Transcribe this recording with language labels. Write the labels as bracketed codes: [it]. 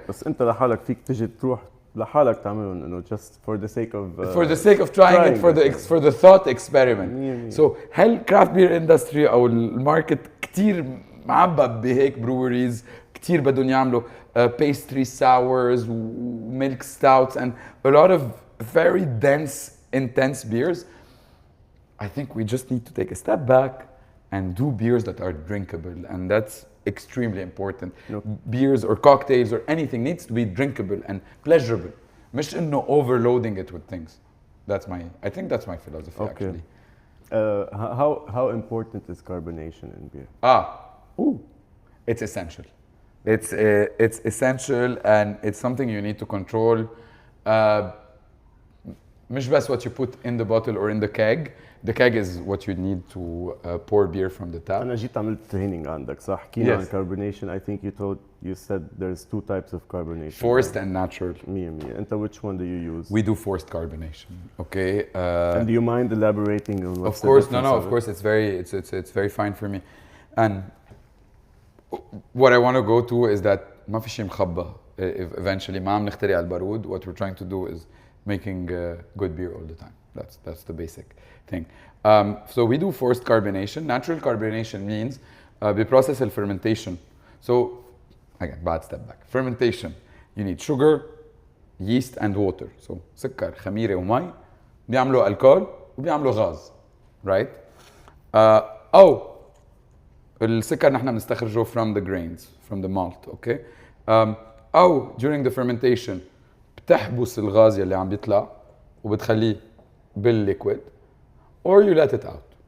[ar] بس أنت لحالك فيك تجي تروح لحالك تعملهم انه [en] just for the sake of trying it for the thought experiment. So [ar] هل [en] craft beer industry [ar] او الماركت كتير معبب بهيك [en] breweries [ar] كتير بدهم يعملوا [en] pastry sours milk stouts and a lot of very dense intense beers. I think we just need to take a step back and do beers that are drinkable, and that's extremely important. Beers or cocktails or anything needs to be drinkable and pleasurable. [ar] مش إنه [en] overloading it with things. I think that's my philosophy, actually. How important is carbonation in beer? It's essential. It's essential and it's something you need to control. [ar] مش بس [en] what you put in the bottle or in the keg. The keg is what you need to pour beer from the tap. [ar] أنا جيت عملت training عندك صح؟ حكينا عن [en] Yes. carbonation. I think you said there's 2 types of carbonation. Forced and natural. 100%. [ar] أنت [en] which one do you use? We do forced carbonation. Okay. And do you mind elaborating on what's Of course, the no. Of course, it's very fine for me. And what I want to go to is that [ar] ما في شيء مخبى. [en] Eventually, [ar] ما عم نخترع البارود. [en] What we're trying to do is making good beer all the time. That's the basic thing. So we do forced carbonation. Natural carbonation means بprocess fermentation. So again, bad step back. Fermentation. You need sugar, yeast, and water. [ar] So سكر, خميرة, ومي بيعملوا الكول وبيعملوا غاز. [en] Right? [ar] أو السكر نحن بنستخرجه [en] from the grains, from the malt. Okay? [ar] أو [en] during the fermentation [ar] بتحبس الغاز يلي عم بيطلع وبتخليه بالliquid, [en] or you let it out.